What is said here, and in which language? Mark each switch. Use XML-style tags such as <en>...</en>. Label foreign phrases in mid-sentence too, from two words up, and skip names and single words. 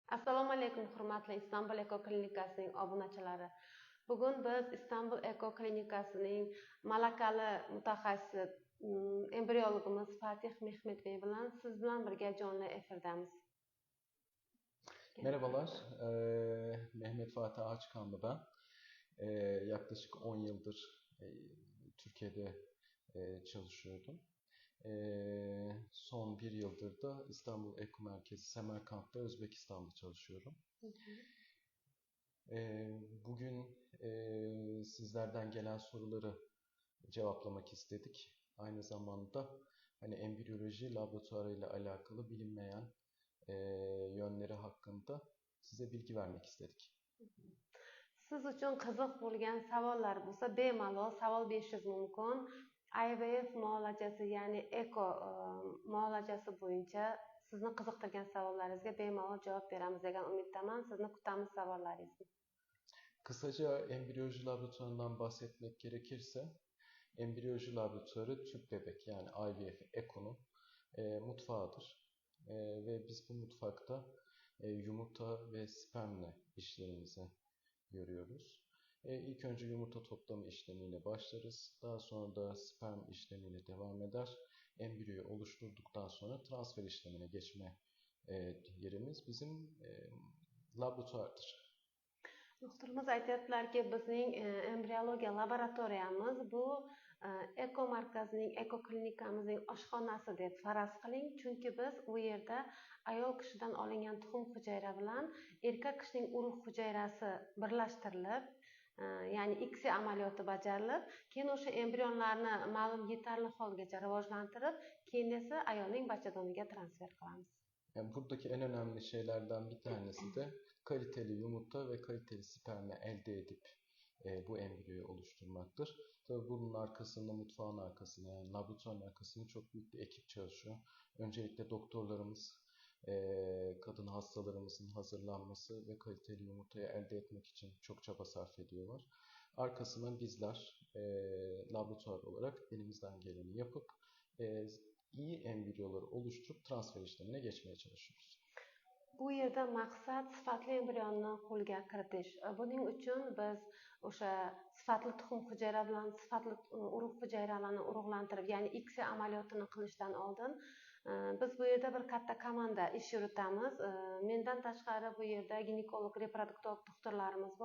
<uz>Assalomu alaykum hurmatli Istanbul Eko Klinikasining obunachilari. Bugun biz Istanbul Eko Klinikasining malakali mutaxassisi embriologimiz Fatih Mehmetbey bilan siz bilan birga jonli efirdamiz.</uz> <tr>Merhabalar, Mehmet Fatih Ağaçkanlı ben. Yaklaşık 10 yıldır Türkiye'de çalışıyordum. Son 1 yıldır da İstanbul Eko Merkezi Semerkant'ta Özbekistan'da çalışıyorum. Bugün sizlerden gelen soruları cevaplamak istedik. Aynı zamanda embriyoloji laboratuvarıyla alakalı bilinmeyen yönleri hakkında size bilgi vermek istedik.</tr> <uz>Siz uchun qiziq bo'lgan savollar bo'lsa, bemalol savol berishingiz mumkin. IVF muolajasi, ya'ni eko muolajasi bo'yicha sizni qiziqtirgan savollaringizga bemalol javob beramiz degan umiddaman. Sizni kutamiz savollaringizni.</uz> <tr>Kısaca embriyoloji laboratuvarından bahsetmek gerekirse, embriyoloji laboratuvarı tüp bebek yani IVF EKO'nun mutfağıdır. Ve biz bu mutfakta yumurta ve spermle işlerimizi görüyoruz. İlk önce yumurta toplama işlemiyle başlarız. Daha sonra da sperm işlemiyle devam eder. Embriyoyu oluşturduktan sonra transfer işlemine geçme yerimiz bizim laboratuvardır.</tr> <uz>Doktorimiz aytyaptilarki, bizning embriologiya laboratoriyamiz bu eko markazining, eko klinikamizning oshxonasi deb faraz qiling. Chunki biz u yerda ayol kishidan olingan tuxum hujayra bilan erkak kishining urug' hujayrasi birlashtirilib, ya'ni ICSI amaliyoti bajarilib, keyin o'sha embrionlarni ma'lum yetarli holgacha rivojlantirib, keyin esa ayolning bachadoniga transfer qilamiz.</uz> <tr>Yani buradaki en önemli şeylerden bir tanesi de kaliteli yumurta ve kaliteli spermi elde edip bu embriyoyu oluşturmaktır. Tabii bunun arkasında, mutfağın arkasında, yani laboratuvarın arkasında çok büyük bir ekip çalışıyor. Öncelikle doktorlarımız, kadın hastalarımızın hazırlanması ve kaliteli yumurtayı elde etmek için çok çaba sarf ediyorlar. Arkasından bizler laboratuvar olarak elimizden geleni yapıp iyi embriyoları oluşturup transfer işlemine geçmeye çalışıyoruz.</tr> <uz>Bu yerda maqsad sifatli embrionni qo'lga kiritish. Buning uchun biz o'sha sifatli tuxum hujayra bilan sifatli urug' hujayralarni urug'lantirib, ya'ni ICSI amaliyotini qilishdan oldin biz bu yerda bir katta komanda ish yuritamiz. Mendan tashqari bu yerda ginekolog, reproduktor doktorlarimiz bor.</uz>